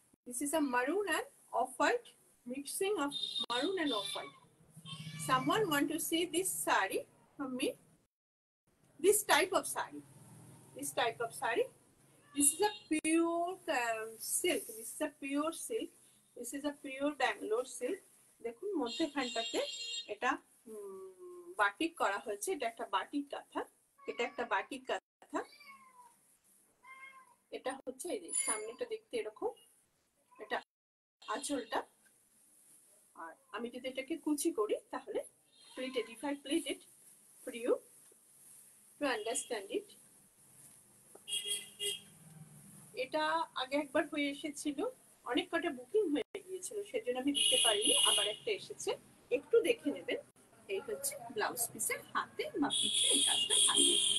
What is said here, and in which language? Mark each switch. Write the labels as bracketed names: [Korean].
[English] This is a maroon and off-white, mixing of maroon and off-white. Someone want to see this sari from me? This type of sari. This type of sari. This is a pure silk. This is a pure silk. This is a pure Bangalore silk. [Bangla] দেখুন মধ্যখানটাতে এটা batik করা হয়েছে। এটা একটা batik কাঁথা। এটা একটা batik কাঁথা। এটা হচ্ছে এই যে সামনেটা দেখতে এরকম। এটা আঁচলটা। আর আমি যদি এটাকে কুচি করি তাহলে plate it. [English] If I plate it for you to understand it. [Bangla] এটা আগে একবার হয়ে এসেছিল, অনেক কটা বুকিং হয়ে গিয়েছিল, সেজন্য আমি দিতে পারিনি। আবার একটা এসেছে, একটু দেখে নেবেন। এই হচ্ছে ব্লাউজ পিসের হাতে বা পিঠে এই কাজটা থাকে।